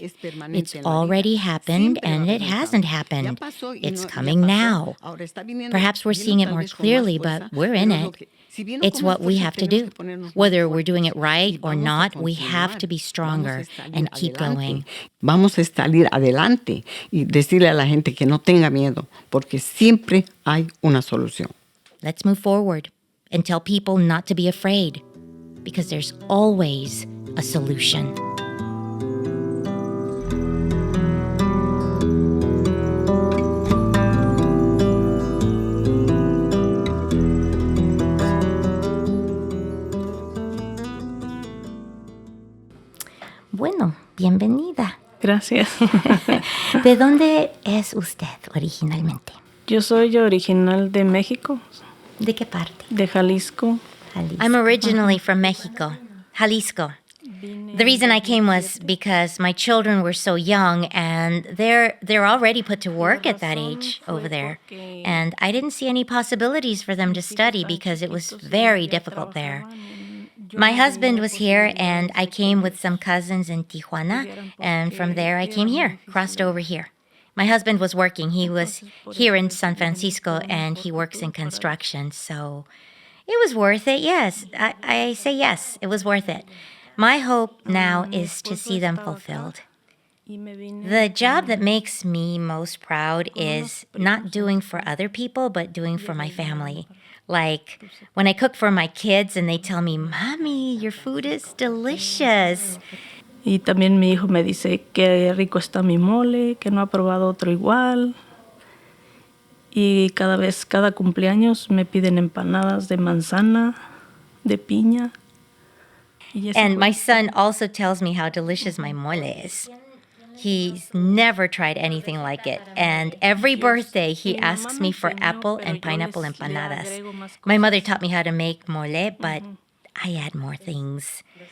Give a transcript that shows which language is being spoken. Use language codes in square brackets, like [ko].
[en] It's already happened and it hasn't happened. It's coming now. Perhaps we're seeing it more clearly, but we're in it. It's what we have to do. Whether we're doing it right or not, we have to be stronger and keep going. [es] Vamos a salir adelante y decirle a la gente que no tenga miedo, porque siempre hay una solución. [en] Let's move forward and tell people not to be afraid, because there's always a solution. [es] Bueno, bienvenida. Gracias. ¿De dónde es usted originalmente? Yo soy original de México. ¿De qué parte? De Jalisco. [en] I'm originally from Mexico, Jalisco. The reason I came was because my children were so young and they're already put to work at that age over there. And I didn't see any possibilities for them to study because it was very difficult there. My husband was here, and I came with some cousins in Tijuana, and from there I came here, crossed over here. My husband was working. He was here in San Francisco, and he works in construction, so it was worth it, yes. I say yes, it was worth it. My hope now is to see them fulfilled. The job that makes me most proud is not doing for other people, but doing for my family. Like when I cook for my kids and they tell me, Mommy, your food is delicious. [es] Y también mi hijo me dice que rico está mi mole, que no ha probado otro igual. Y cada cumpleaños me piden empanadas de manzana, de piña. [en] And my son also tells me how delicious my mole is. He's never tried anything like it. And every birthday, he asks me for apple and pineapple empanadas. My mother taught me how to make mole, but I add more things.